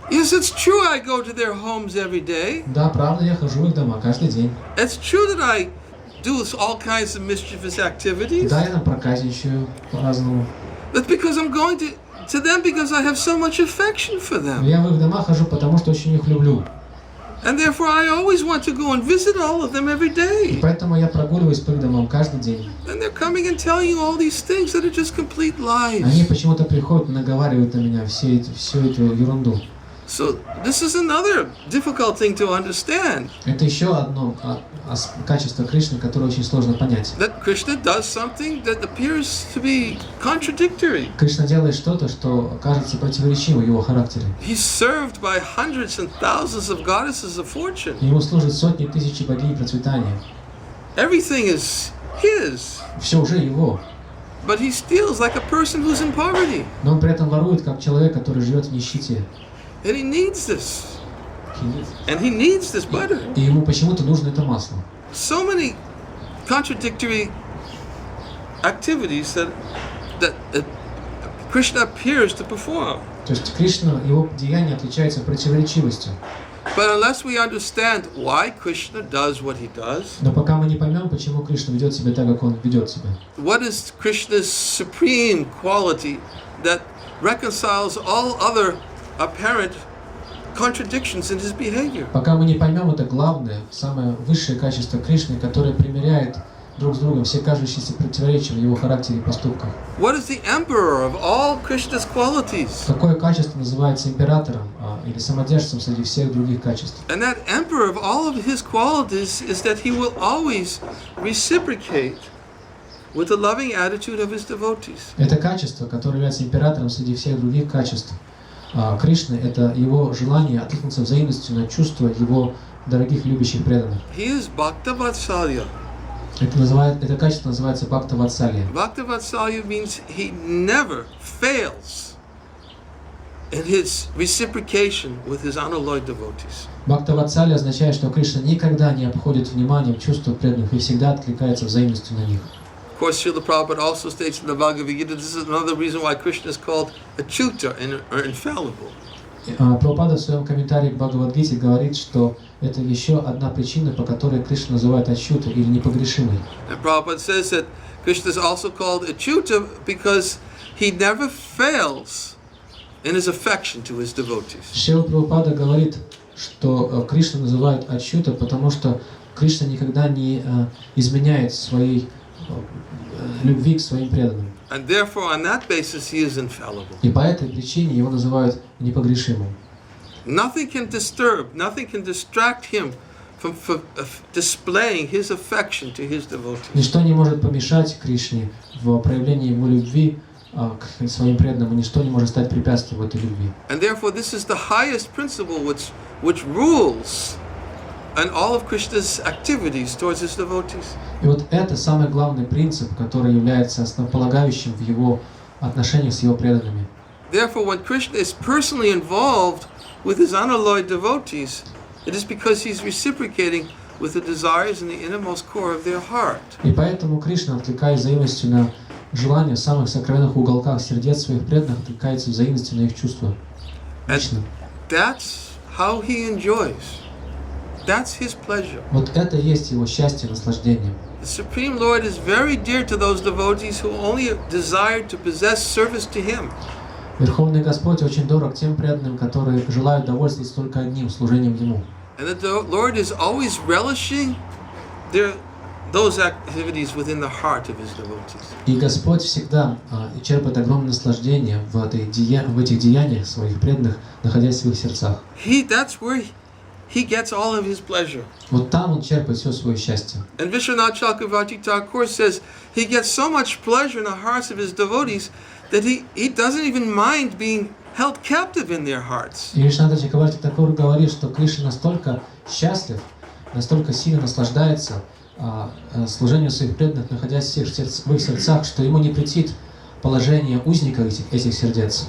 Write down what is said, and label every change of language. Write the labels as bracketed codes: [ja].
[en] Yes, it's true I go to their homes every day. [ru] Да, правда, я хожу в их дома каждый день. [en] It's true that I do all kinds of mischievous activities. [ru] Да, я там проказничаю по-разному. [en] That's because I'm going to them because I have so much affection for them. [ru] Я в их дома хожу, потому что очень их люблю. [en] And therefore I always want to go and visit all of them every [ru] И [en] day. [ru] поэтому я прогуливаюсь по их домам каждый день. [en] And they're coming and telling you all these things that are just complete [ru] Они [en] lies. [ru] почему-то приходят и наговаривают на меня всю эту ерунду. [en] So this is another difficult thing to understand. [ru] Это еще одно качество Кришны, которое очень сложно понять. [en] That Krishna does something that appears to be contradictory. [ru] Кришна делает что-то, что кажется противоречиво его характеру. [en] He's served by hundreds and thousands of goddesses of fortune. [ru] Ему служат сотни тысяч богинь процветания. [en] Everything is his. [ru] Все уже его. [en] But he steals like a person who's in poverty. [ru] Но он при этом ворует, как человек, который живет в нищете. [en] And he needs this. And he needs this butter. [ru] И ему почему-то нужно это масло. [en] So many contradictory activities that Krishna appears to perform. [ru] То есть Кришна, его деяния отличаются противоречивостью. [en] But unless we understand why Krishna does what he does, [ru] Но пока мы не поймем, почему Кришна ведет себя так, как он ведет себя, [en] what is Krishna's supreme quality that reconciles all other apparent contradictions in his behavior? [ru] пока мы не поймем это главное, самое высшее качество Кришны, которое примиряет друг с другом все кажущиеся противоречия в его характере и поступках. [en] What is the emperor of all Krishna's qualities? [ru] Какое качество называется императором или самодержцем среди всех других качеств? [en] And that emperor of all of his qualities is that he will always reciprocate with the loving attitude of his devotees. [ru] Это качество, которое является императором среди всех других качеств Кришны, это его желание откликнуться взаимностью на чувства его дорогих любящих преданных. [en] He is Bhakta Vatsalya. [ru] Это качество называется Бхакта Ватсалья. [en] Bhakta Vatsalya means he never fails in his reciprocation with his unalloyed devotees. [ru] Бхакта Ватсалья означает, что Кришна никогда не обходит вниманием чувства преданных и всегда откликается взаимностью на них. [en] Of course, Srila Prabhupada also states in the Bhagavad Gita, this is another reason why Krishna is called Achyuta or infallible. [ru] Прабхупада в своем комментарии к Бхагавад-гите говорит, что это еще одна причина, по которой Кришна называют Ачюта или непогрешимый. [en] And Prabhupada says that Krishna is also called Achyuta because he never fails in his affection to his devotees. [ru] Шрила Прабхупада говорит, что Кришна называют Ачюта, потому что Кришна никогда не изменяет своей любви к своим преданным. [en] And therefore, on that basis, he is infallible. [ru] И по этой причине его называют непогрешимым. [en] Nothing can disturb, nothing can distract him from displaying his affection to his devotees. [ru] Ничто не может помешать Кришне в проявлении его любви к своим преданным, и ничто не может стать препятствием этой любви. [en] And therefore, this is the highest principle which rules and all of Krishna's activities towards his devotees. [ru] И вот это самый главный принцип, который является основополагающим в его отношениях с его преданными. [en] Therefore, when Krishna is personally involved with his unalloyed devotees, it is because he's reciprocating with the desires in the innermost core of their heart. [ru] И поэтому Кришна, откликаясь взаимностью на желания в самых сокровенных уголках сердец своих преданных, откликается взаимностью на их чувства. Лично. [en] That's how he enjoys. That's his pleasure. [ru] Вот это и есть его счастье, наслаждение. [en] The Supreme Lord is very dear to those devotees who only desire to possess service to him. [ru] Верховный Господь очень дорог тем преданным, которые желают довольствоваться только одним служением Ему. [en] And the Lord is always relishing those activities within the heart of his devotees. [ru] И Господь всегда черпает огромное наслаждение в этих деяниях своих преданных, находясь в их сердцах. [en] That's where he gets all of his pleasure. [ru] Вот там он черпает все свое счастье. [en] And Vishwanath Chakravarti Thakur says he gets so much pleasure in the hearts of his devotees that he doesn't even mind being held captive in their hearts. [ru] И Вишванатха Чакраварти Такур говорит, что Кришна настолько счастлив, настолько сильно наслаждается служению своих преданных, находясь в их сердцах, что ему не претит положение узника этих сердец.